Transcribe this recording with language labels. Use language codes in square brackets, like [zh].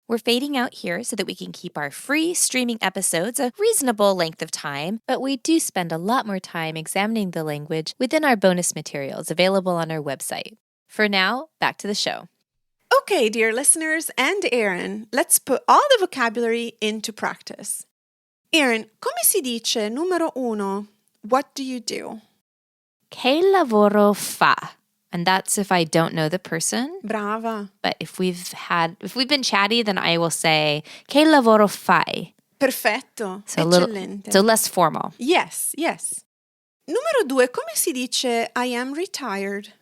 [en] We're fading out here so that we can keep our free streaming episodes a reasonable length of time, but we do spend a lot more time examining the language within our bonus materials available on our website. For now, back to the show. Okay, dear listeners and Aaron, let's put all the vocabulary into practice. [it] Aaron, come si dice numero uno? [en] What do you do? [it] Che lavoro fa? [en] And that's if I don't know the person. [it] Brava. [en] But if we've been chatty, then I will say, [it] che lavoro fai? Perfetto. [en] So [it] Eccellente. [en] so less formal. [it] Yes. Numero due, come si dice [en] I am retired?